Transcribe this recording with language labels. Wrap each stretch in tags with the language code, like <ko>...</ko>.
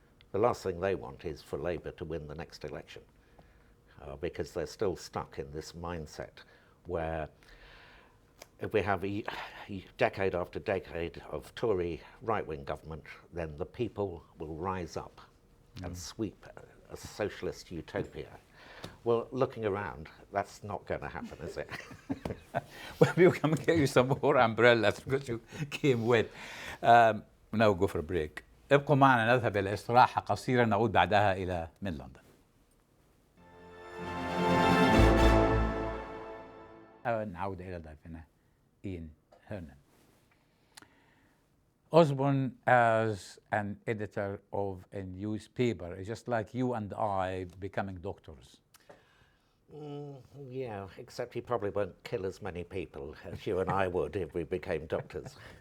<en>The last thing they want is for Labour to win the next election, because they're still stuck in this mindset where if we have a decade after decade of Tory right-wing government, then the people will rise up and sweep a socialist utopia. Well, looking around, that's not going to happen, is it? Well, we'll come and get you some more umbrellas because you came with. Now we'll go for a break.</en> <ar>ابقوا معنا نذهب إلى استراحة قصيرة نعود بعدها إلى من لندن. نعود إلى ضيفنا Ian Hernon.</ar> <en>Osborne, as an editor of a newspaper, is just like you and I becoming doctors. Yeah, except he probably won't kill as many people as you and I would if we became doctors.</en>